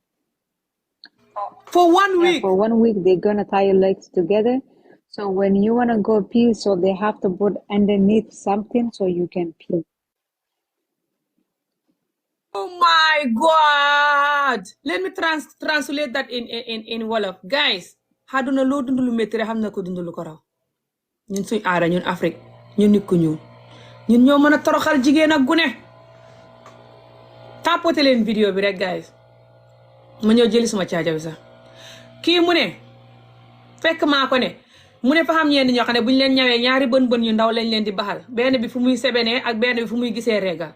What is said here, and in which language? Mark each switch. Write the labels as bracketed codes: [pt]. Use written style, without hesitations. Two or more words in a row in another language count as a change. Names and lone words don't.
[en] For 1 week? For 1 week they're gonna tie your legs together. So when you wanna go pee, so they have to put underneath something so you can pee. Oh my God! Let me translate that in Wolof. [wo] Guys, àdduna loo dund lu métti rek xam na ko dund lu ko raw. Ñun suñ aada ñun Afrique ñun nit ku ñuul ñun ñoo mën a toroxal jigéen ak gune. Tapote leen vidéo bi rek guys. Ma ñëw jëli suma caaja bi sax. Kii mu ne fekk maa ko ne mu ne fa xam ñenn ñoo xam ne bu ñu leen ñawee ñaari bën yu ndaw lañ leen di baxal, benn bi fu muy sebenee ak benn bi fu muy gisee régal.